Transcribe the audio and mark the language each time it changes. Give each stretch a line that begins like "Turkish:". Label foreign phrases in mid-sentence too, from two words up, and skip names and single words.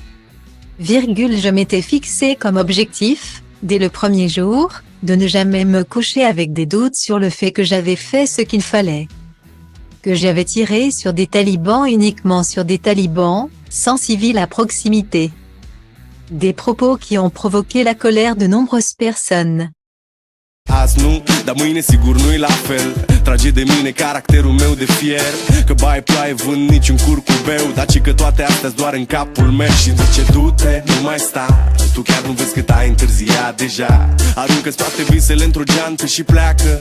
French: Je m'étais fixé comme objectif, dès le premier jour, de ne jamais me coucher avec des doutes sur le fait que j'avais fait ce qu'il fallait. Que j'avais tiré sur des talibans uniquement sur des talibans, sans civils à proximité. Des propos qui ont provoqué la colère de nombreuses personnes.
Romanian: Azi nu, dar mâine sigur nu-i la fel. Trage de mine caracterul meu de fier. Că bai ploaie vânt nici un curcubeu, dar ci că toate astea-s doar în capul meu. Și zice du-te, nu mai sta. Tu chiar nu vezi cât ai întârziat deja. Aruncă-ți toate visele într-o geantă și pleacă.